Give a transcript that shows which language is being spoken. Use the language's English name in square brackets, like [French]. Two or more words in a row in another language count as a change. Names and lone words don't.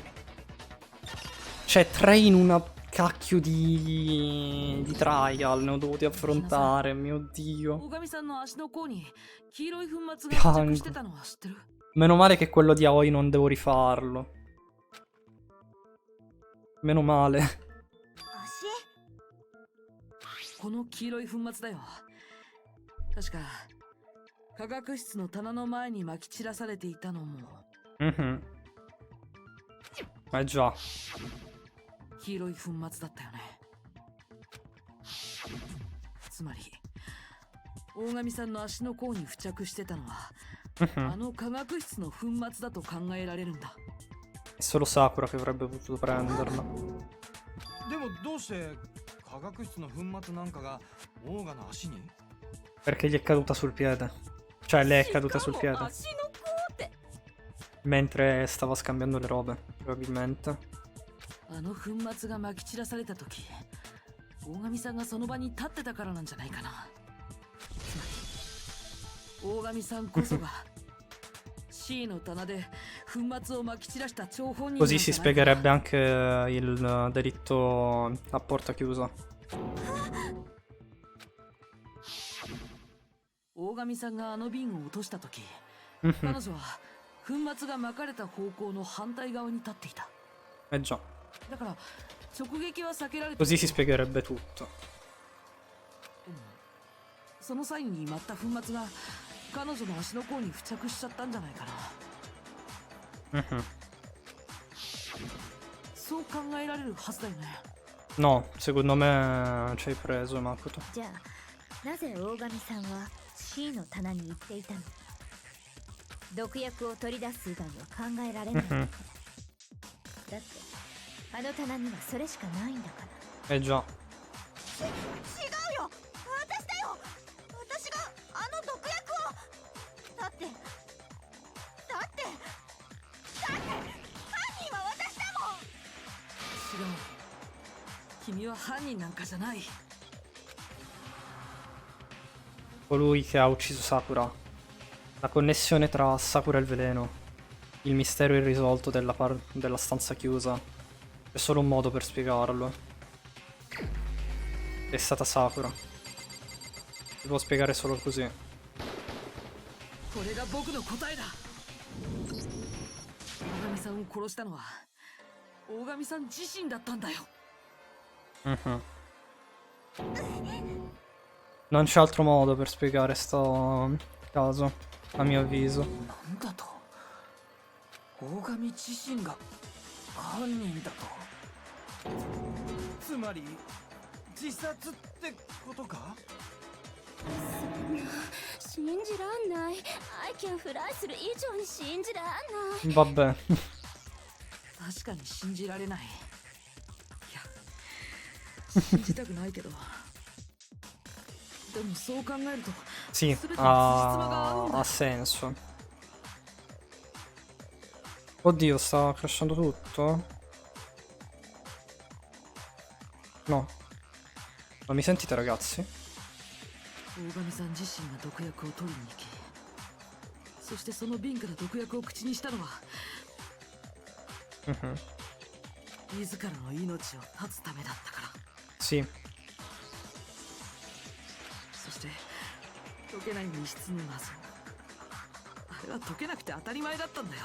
[Italian] Cioè, 3 in una cacchio di trial ne ho dovuti affrontare, mio Dio. Piango. Meno male che quello di Aoi non devo rifarlo. Meno male. [Japanese] この黄色い粉末だよ。確か化学室の棚の前に撒き散らされていたのも。 [Italian] Già. [Japanese] 黄色い粉末だったよね。つまり大神さんの足の甲に付着してたのはあの化学室の粉末だと考えられるんだ。 [Italian] È solo Sakura che avrebbe potuto prenderla. [Japanese] でもどうして化学室の粉末なんかがオーガの足に [Italian] Perché gli è caduta sul piede. Cioè, lei è caduta sul piede. Mentre stava scambiando le robe, probabilmente. [Japanese] あの粉末が撒き散らされた時、大神さんがその場に立ってたからなんじゃないかな。つまり大神さんこそが C の棚で粉末を撒き散らした張本人。 [Italian] Così si spiegherebbe anche il delitto a porta chiusa. [Japanese] 大神さんがあの瓶を落とした時、彼女は粉末が撒かれた方向の反対側に立っていた。 [Italian] Già. [Japanese] だから直撃は避けられた。 [Italian] Così si spiegherebbe tutto. [Japanese] その際に舞った粉末が彼女の足の甲に付着しちゃったんじゃないかな。そう考えられるはずだよね。 [Italian] No, secondo me ci hai preso, Makoto. [Japanese] じゃあなぜ大神さんは C の棚に行っていたの？毒薬を取り出す以外は考えられないわけだ。だってあの棚にはそれしかないんだから。 [Italian] Eh già. [Japanese] 違うよ、私だよ。私があの毒薬を。だって犯人は私だもん。違う、君は犯人なんかじゃない。 [Italian] Colui che ha ucciso Sakura. La connessione tra Sakura e il veleno. Il mistero irrisolto della stanza chiusa. C'è solo un modo per spiegarlo. È stata Sakura. Si può spiegare solo così. [Japanese] これが僕の答えだ。大神さんを殺したのは大神さん自身だったんだよ。 [Italian] Non c'è altro modo per spiegare sto caso, a mio avviso. [Japanese] なんだと大神自身が犯人だと。つまり自殺ってことか。信じらんない。 [English] I can fly [Japanese] する以上に信じらんない。 [Italian] Vabbè. [Japanese] 確かに信じられない。いや、信じたくないけど。でもそう考えると [Italian] Sì, ha senso. Oddio, sta crashando tutto? No. Ma mi sentite, ragazzi? [Japanese] 大神さん自身が毒薬を取りに行き、そしてその瓶から毒薬を口にしたのは自らの命を絶つためだったから。 [Italian] Sì. [Japanese] そして解けない密室の謎、あれは解けなくて当たり前だったんだよ。